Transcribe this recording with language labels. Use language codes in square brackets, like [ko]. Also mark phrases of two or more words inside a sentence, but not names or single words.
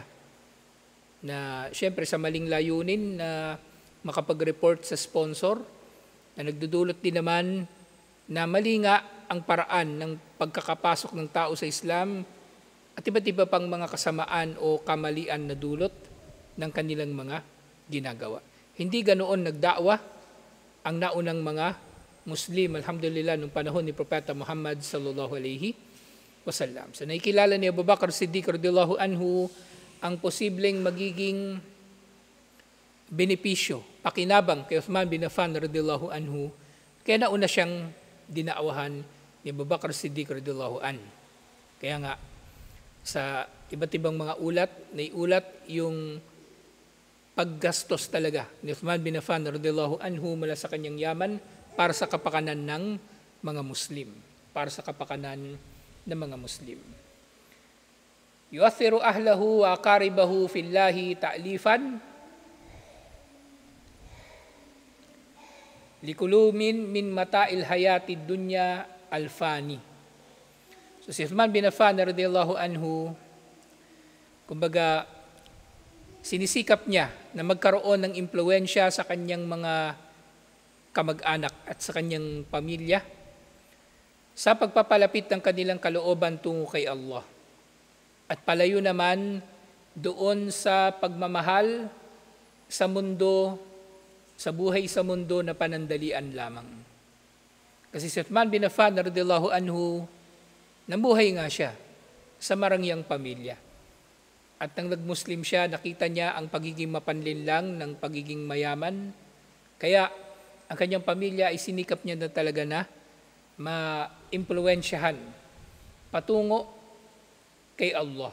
[tl] Na syempre sa maling layunin na makapag-report sa sponsor, na nagdudulot din naman na mali nga ang paraan ng pagkakapasok ng tao sa Islam at iba't iba pang mga kasamaan o kamalian na dulot ng kanilang mga ginagawa. Hindi ganoon nagdakwa ang naunang mga Muslim, alhamdulillah, nung panahon ni Propeta Muhammad [ar] صلى الله عليه وسلم. [tl] So nakikilala ni Abu Bakar Siddiq [ar] رضي الله عنه [tl] ang posibleng magiging benepisyo, pakinabang kay Uthman bin Affan [ar] رضي الله عنه, [tl] kaya nauna siyang dinakwahan ni Abu Bakar Siddiq [ar] رضي الله عنه. [tl] Kaya nga, sa iba't ibang mga ulat, naiulat yung paggastos talaga ni Uthman bin Affan [ar] رضي الله عنه [tl] mula sa kanyang yaman para sa kapakanan ng mga Muslim. Para sa kapakanan ng mga Muslim. [ar] يؤثر أهله وأقاربه في الله تأليفا لقلوبهم من متاع الحياة الدنيا الفانية. [tl] So si Uthman bin Affan [ar] رضي الله عنه, [tl] kumbaga sinisikap niya na magkaroon ng impluwensya sa kanyang mga kamag-anak at sa kanyang pamilya sa pagpapalapit ng kanilang kalooban tungo kay Allah. At palayo naman doon sa pagmamahal sa mundo, sa buhay sa mundo na panandalian lamang. Kasi si Uthman bin Affan [ar] رضي الله عنه, [tl] nabuhay nga siya sa marangyang pamilya. At nang nag-Muslim siya, nakita niya ang pagiging mapanlinlang ng pagiging mayaman. Kaya ang kanyang pamilya ay sinikap niya na talaga na ma-impluwensyahan patungo kay Allah.